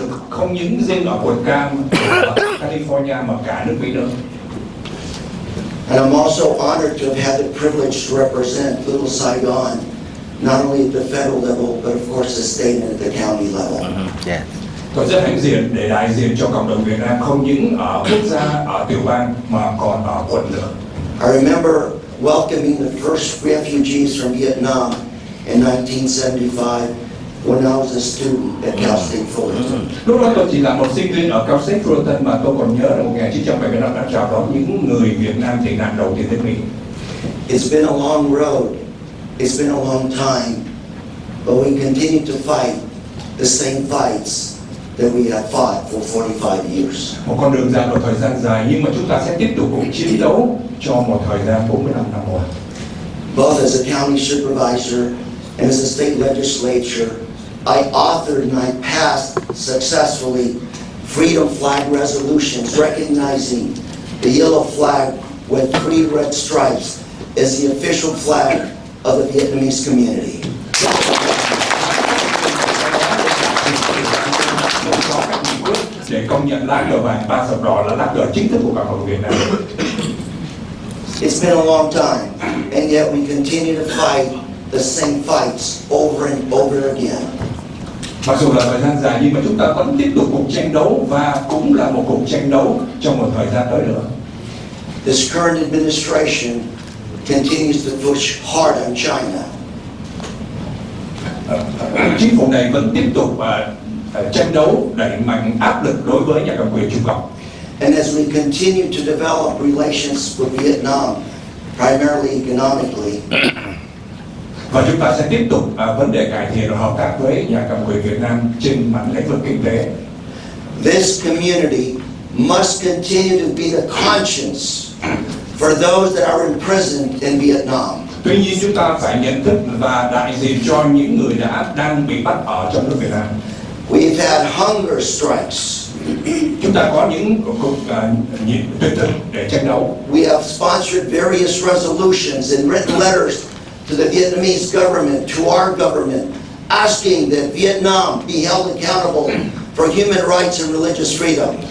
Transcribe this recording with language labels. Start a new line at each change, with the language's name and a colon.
Vietnamese: Không những riêng ở quận Cam, ở California mà cả nước Mỹ nữa.
English: And I'm also honored to have had the privilege to represent Little Saigon, not only at the federal level, but of course the state and at the county level. Yeah.
Vietnamese: Tôi rất hãnh diện để đại diện cho cộng đồng Việt Nam không những ở quốc gia, ở tiểu bang mà còn ở quận nữa.
English: I remember welcoming the first refugees from Vietnam in 1975 when I was a student at Cal State Fullerton.
Vietnamese: Lúc đó tôi chỉ là một sinh viên ở Cal State Fullerton, mà tôi còn nhớ là 1975 đã chào đón những người Việt Nam tị nạn đầu tiên đến Mỹ.
English: It's been a long road. It's been a long time, but we continue to fight the same fights that we have fought for 45 years.
Vietnamese: Một con đường dài, một thời gian dài, nhưng mà chúng ta sẽ tiếp tục cùng chiến đấu cho một thời gian 45 năm qua.
English: Both as a county supervisor and as a state legislature, I authored and I passed successfully freedom flag resolutions recognizing the yellow flag with 3 red stripes as the official flag of the Vietnamese community.
Vietnamese: Để công nhận lá cờ vàng 3 sọc đỏ là lá cờ chính thức của cộng đồng Việt Nam.
English: It's been a long time, and yet we continue to fight the same fights over and over again.
Vietnamese: Mặc dù là thời gian dài nhưng mà chúng ta vẫn tiếp tục cuộc tranh đấu, và cũng là một cuộc tranh đấu trong một thời gian tới nữa.
English: this current administration continues to push hard on China.
Vietnamese: Chính phủ này vẫn tiếp tục tranh đấu đẩy mạnh áp lực đối với nhà cầm quyền Trung Cộng.
English: And as we continue to develop relations with Vietnam, primarily economically,
Vietnamese: Và chúng ta sẽ tiếp tục vấn đề cải thiện hợp tác với nhà cầm quyền Việt Nam trên mặt lĩnh vực kinh tế.
English: this community must continue to be the conscience for those that are imprisoned in Vietnam.
Vietnamese: Tuy nhiên chúng ta phải nhận thức và đại diện cho những người đang bị bắt ở trong nước Việt Nam.
English: We've had hunger strikes.
Vietnamese: Chúng ta có những cuộc tuyệt thực để tranh đấu.
English: We have sponsored various resolutions and written letters to the Vietnamese government, to our government, asking that Vietnam be held accountable for human rights and religious freedom.